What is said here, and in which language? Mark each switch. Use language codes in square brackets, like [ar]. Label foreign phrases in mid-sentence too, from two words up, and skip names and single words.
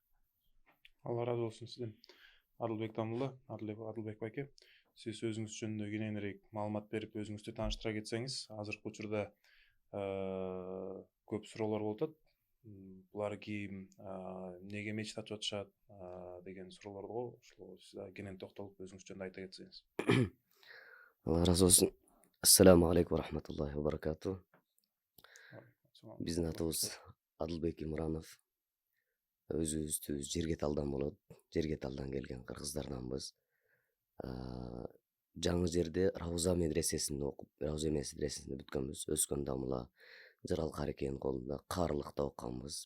[ky] Алла разы болсун сизден. Адылбек Тамулла, Адылбек байке, сиз өзүңүз жөнүндө кененирээк маалымат берип, өзүңүздү тааныштыра кетсеңиз. Азыркы учурда көп суроолор болуп атат. Булар ким, эмнеге мечит ачып атышат деген суроолорго ошол сиз кенен токтолуп өзүңүз жөнүндө айта кетсеңиз. Алла разы болсун. [ar] السلام عليكم ورحمة الله وبركاته. [ky] Биздин атыбыз Адылбек Имранов. Өзүбүздү Жергеталдан болот. Жергеталдан келген кыргыздарданбыз. Жаңы жерде Рауза медресесинде окуп, Рауза медресесинде бүткөнбүз. Өскөндө мула Жарал Карекенин колунда Каарылыкта окуганбыз.